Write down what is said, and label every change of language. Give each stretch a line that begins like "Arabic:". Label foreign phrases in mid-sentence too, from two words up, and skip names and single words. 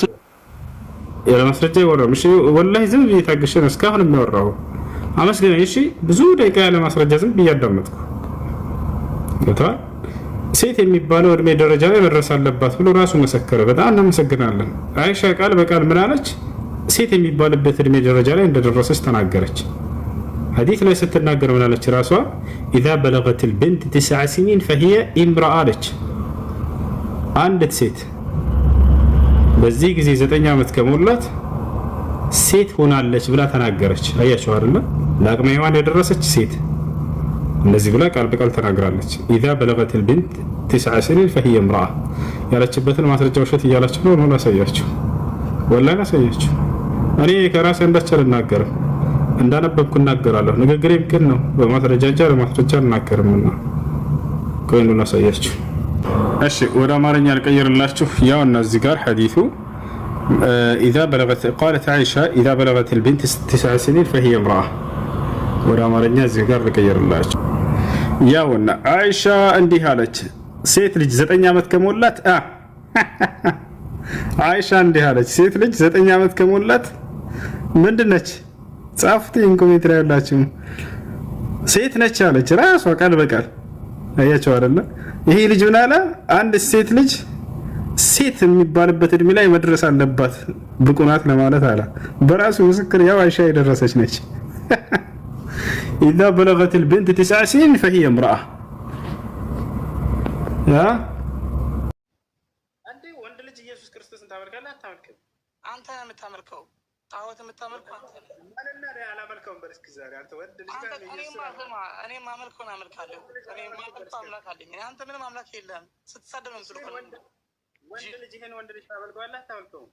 Amharic: ያለ ማስረጃ ይወራም። እሺ ወላሂ ዝም ብዬ ታግሼ ነው እስካሁን የሚያወራው። አመስግነኝ። እሺ ብዙ ደቂቃ ያለ ማስረጃ ዝም ብዬ አዳመጥኩ። በጣም ሴት የሚባለው እድሜ ደረጃ ላይ መድረስ አለባት ብሎ ራሱ መሰከረ። በጣም እናመሰግናለን። አይሻ ቃል በቃል ምን አለች? ሴት የሚባልበት እድሜ ደረጃ ላይ እንደደረሰች ተናገረች። ሐዲስ ላይ ስትናገር ምን አለች ራሷ?
Arabic: اذا بلغت البنت 9 سنين فهي امراه
Amharic: አለች። አንዲት ሴት በዚህ ጊዜ 9 ዓመት ከሞላት ሴት ሆናለች ብላ ተናገረች። አያችሁ አይደል? ለአቅመ ሔዋን የደረሰች ሴት እንደዚህ ብላ ቃል በቃል ተናግራለች።
Arabic: اذا بلغت البنت 9 سنين فهي امراه
Amharic: ያለችበትን ማስረጃ ውሸት እያላችሁ ነው። ላሳያችሁ፣ ወላሂ ላሳያችሁ። እኔ ከራሴ አንዳች አልናገርም፣ እንዳነበብኩ እናገራለሁ። ንግግሬም ግን ነው፣ በማስረጃ እንጂ ለማስረጃ አልናገርምና ቆይ ነው ላሳያችሁ። እሺ ወደ አማርኛ ልቀይርላችሁ። ያው እና እዚህ ጋር ሐዲሱ
Arabic: اذا بلغت قالت عائشه اذا بلغت البنت 9 سنين فهي امراه።
Amharic: ወደ አማርኛ እዚህ ጋር ልቀይርላችሁ። ያው እና አይሻ እንዲህ አለች፣ ሴት ልጅ 9 ዓመት ከሞላት አይሻ እንዲህ አለች፣ ሴት ልጅ 9 ዓመት ከሞላት ምንድነች?
English: in comment
Amharic: ላይ ያላችሁ ሴት ነች አለች ራሷ ቃል በቃል። አያችሁ አይደለ? ይሄ ልጅ ምን አለ? አንድ ሴት ልጅ ሴት የሚባልበት እድሜ ላይ መድረስ አለባት ብቁ ናት ለማለት አለ። በራሱ ምስክር ያው አይሻ የደረሰች ነች።
Arabic: اذا بلغت البنت 9 سنين فهي امراه
Amharic: ያ አንዴ ወንድ ልጅ ኢየሱስ ክርስቶስን ታመልካለህ አታመልክም? አንተ ነህ የምታመልከው። ጣዖት የምታመልከው አንተ ነህ። ማንና ነው ያላመልከውም? በልስክ ዛሬ አንተ ወንድ ልጅ ጋር ነው ኢየሱስ። እኔ ማመልከውን አመልካለሁ። እኔ ማመልከው አምላክ አለኝ። አንተ ምንም አምላክ የለህም። ስትሳደብ ነው የምትለው። ወንድ ልጅ ይሄን ወንድ ልጅ ታመልከዋለህ አታመልከውም?